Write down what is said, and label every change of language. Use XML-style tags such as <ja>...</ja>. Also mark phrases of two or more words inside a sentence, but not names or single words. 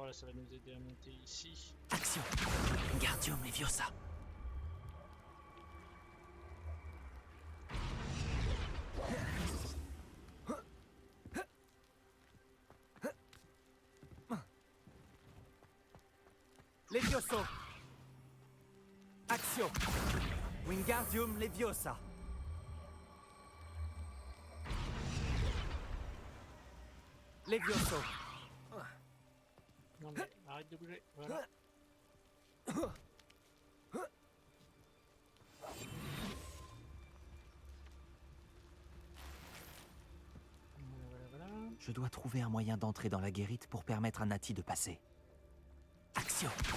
<fr>Voilà, ça va nous aider à monter ici. Action. Wingardium Leviosa. Levioso. Action. Wingardium Leviosa. Levioso. Non mais arrête de bouger. Voilà. Voilà. Je dois trouver un moyen d'entrer dans la guérite pour permettre à Nati de passer. Action.</fr>